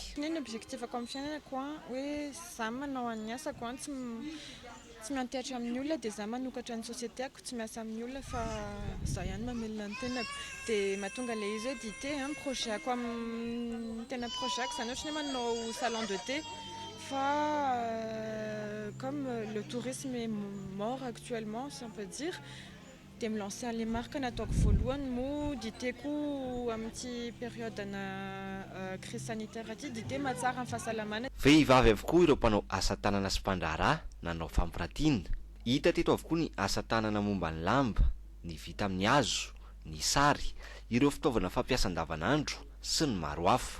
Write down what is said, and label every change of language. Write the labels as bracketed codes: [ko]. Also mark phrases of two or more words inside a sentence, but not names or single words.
[mg] Ny [fr] objectif comme [mg] fiainako hoe za manao an'ny asako tsy mianteatra amin'ny olona dia za manokatra ny sociétéako tsy miasa amin'ny olona fa za ihany mamelona ny tenako dia mahatonga ilay izy hoe dité projetako amin'ny tena projetako zany ohatra hoe manao [fr] salon de thé [mg] fa [fr] comme le tourisme est mort actuellement si on peut dire [mg] dia milancer an'ilay marque nataoko voalohany mo dité-ko amin'ity périodena [fr] crise sanitaire [mg] aty dité mahatsara amin'ny fahasalamana. Vehivavy avokoa ireo mpanao asa tanana sy mpandraharaha nanao fampiratiana. Hita teto avokoa ny asa tanana momba ny lamba, ny vita amin'ny hazo, ny sary, ireo fitaovana fampiasa andavanandro sy ny maro hafa.